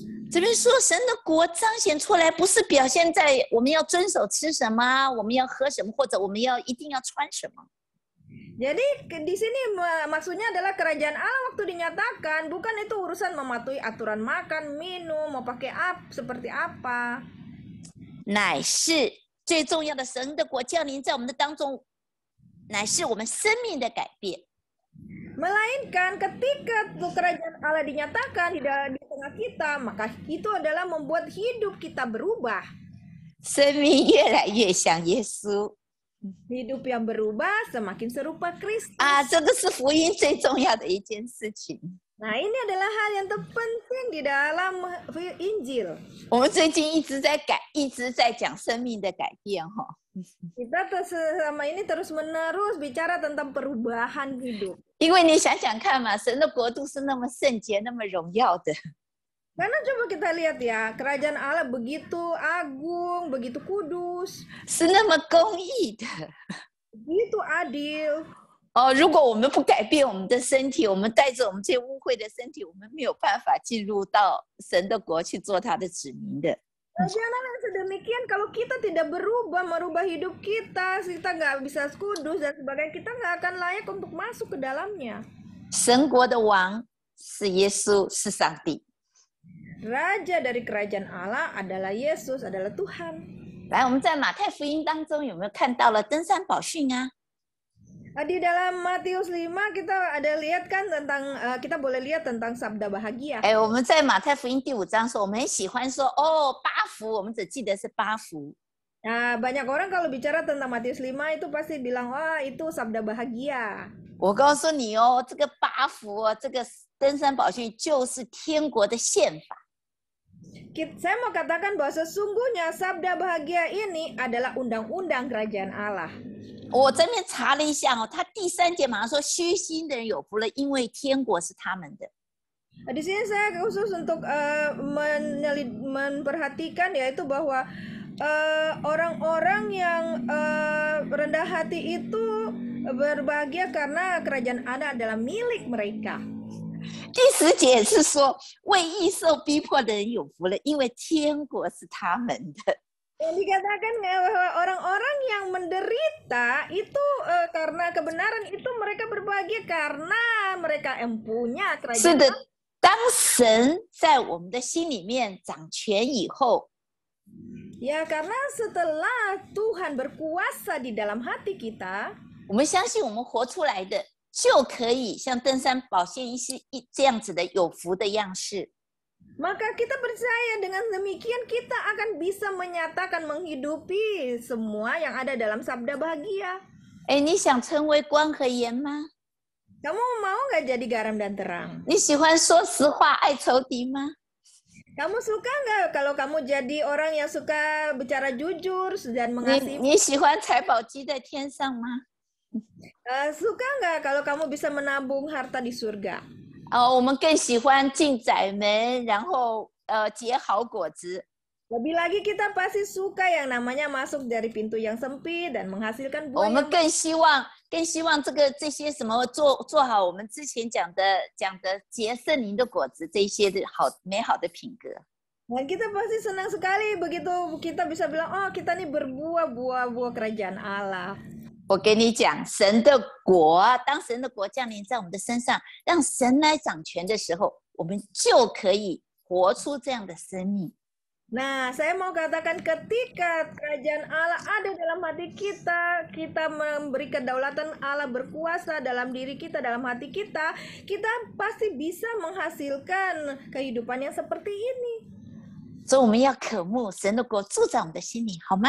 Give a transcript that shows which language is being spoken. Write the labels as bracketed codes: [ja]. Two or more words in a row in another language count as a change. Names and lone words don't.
[zh] 这边说神的国彰显出来，不是表现在我们要遵守吃什么，我们要喝什么，或者我们一定要穿什么。 [id] Jadi di sini maksudnya adalah kerajaan Allah waktu dinyatakan, bukan itu urusan mematuhi aturan makan, minum, mau pakai seperti apa. [zh] 乃是最重要的神的国降临在我们的当中，乃是我们生命的改变。 [id] Melainkan ketika kerajaan Allah dinyatakan di tengah kita, maka itu adalah membuat hidup kita berubah. [zh] 生命越来越像耶稣 [id] Hidup yang berubah semakin serupa Kristus. [zh] 啊，这个是福音最重要的一件事情。 [id] Nah, ini adalah hal yang terpenting di dalam Injil. [zh] 我们最近一直在讲生命的改变哈。 [id] Kita selama ini terus-menerus bicara tentang perubahan hidup. [zh] 因为你想想看嘛，神的国度是那么圣洁、那么荣耀的。 [id] Karena coba kita lihat ya, kerajaan Allah begitu agung, begitu kudus, [zh] 是那么公义的 [id] begitu adil. 哦！ [zh] 如果我们不改变我们的身体，我们带着我们这污秽的身体，我们没有办法进入到神的国去做他的子民的。 [id] Janganlah sedemikian kalau kita tidak merubah hidup kita nggak bisa kudus dan sebagainya, kita nggak akan layak untuk masuk ke dalamnya. [zh] 神国的王是耶稣，是上帝。 [id] Raja dari kerajaan Allah adalah Yesus, adalah Tuhan. [zh] 来，我们在马太福音当中有没有看到了登山宝训啊？ [id] Di dalam Matius 5 kita ada lihat kan tentang kita boleh lihat tentang sabda bahagia. [zh] 哎，我们在马太福音第5章说，我们很喜欢说哦八福，我们只记得是八福。 [id] Nah, banyak orang kalau bicara tentang Matius 5 itu pasti bilang, "Wah, itu sabda bahagia." [zh] 我告诉你哦，这个八福哦，这个登山宝训就是天国的宪法。 [id] Saya mau katakan bahwa sesungguhnya sabda bahagia ini adalah undang-undang kerajaan Allah. [zh] 我这边查了一下哦，他第3节马上说虚心的人有福了，因为天国是他们的。 [id] Di sini saya khusus untuk memperhatikan yaitu bahwa orang-orang yang rendah hati itu berbahagia karena kerajaan Allah adalah milik mereka. [zh] 第10节是说为义受逼迫的人有福了，因为天国是他们的。 [id] Yang dikatakan bahwa orang-orang yang menderita itu karena kebenaran itu mereka berbahagia karena mereka punya [zh] 是 [id] kerajaan. [zh] 的，当神在我们的心里面掌权以后， [id] Ya, karena setelah Tuhan berkuasa di dalam hati kita, [zh] 我们相信我们活出来的就可以像登山宝训这样子的有福的样式。 [id] maka kita percaya dengan demikian kita akan bisa menyatakan menghidupi semua yang ada dalam sabda bahagia. [zh] 哎，你想成为光和盐吗？ [id] Kamu mau nggak jadi garam dan terang? [zh] 你喜欢说实话爱仇敌吗？ [id] Kamu suka nggak kalau kamu jadi orang yang suka bicara jujur dan mengasihi? [zh] 你喜欢财宝积在天上吗？ [id] Suka nggak kalau kamu bisa menabung harta di surga? [zh] 我们更喜欢进窄门，然后结好果子。 [id] Lebih lagi kita pasti suka yang namanya masuk dari pintu yang sempit dan menghasilkan [zh] 我 [id] buah [zh] 们 [id] yang [zh] 更希望这些什么做好我们之前讲的结圣灵的果子，这些的美好的品格。 [id] Dan kita pasti senang sekali begitu kita bisa bilang, oh kita nih berbuah buah kerajaan Allah. [zh] 我跟你讲，神的国，当神的国降临在我们的身上，让神来掌权的时候，我们就可以活出这样的生命。 [id] Nah, saya mau katakan ketika kerajaan Allah ada dalam hati kita, kita memberi kedaulatan Allah berkuasa dalam diri kita, dalam hati kita, kita pasti bisa menghasilkan kehidupan yang seperti ini. [zh] 所以我们要渴慕神的国住在我们的心里，好吗？